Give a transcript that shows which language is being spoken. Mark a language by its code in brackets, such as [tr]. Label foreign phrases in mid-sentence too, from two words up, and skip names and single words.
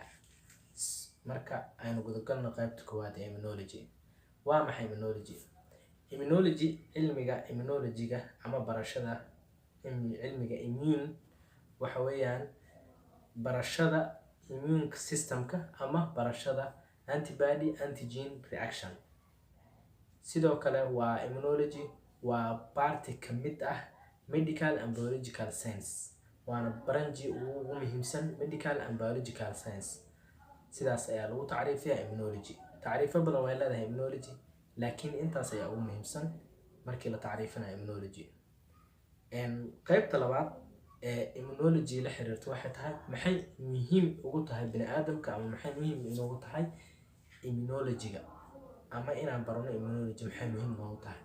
[so] Marka aynu gudagalno qaybta koowaad ee immunology. Waa maxay immunology? Immunology, cilmiga immunology-ga ama barashada cilmiga immune waxa weeyaan barashada [en] immune systemka [so] ama barashada [en] antibody antigen reaction. [so] Sidoo kale waa immunology waa party ka mid ah [en] medical and biological science, [so] waana branch ugu muhiimsan [en] medical and biological science. [so] sidaas ayaa lagu tacriifiyaa immunology. Tacriifo badan way leedahay immunology, laakiin intaas ayaa ugu muhiimsan markii la tacriifinayo immunology. Qaybta labaad ee immunology la xiriirto waxay tahay maxay muhiim ugu tahay bini'aadamka ama maxay muhiim inoogu tahay immunology-ga, ama inaan barano immunology maxay muhiim inoogu tahay.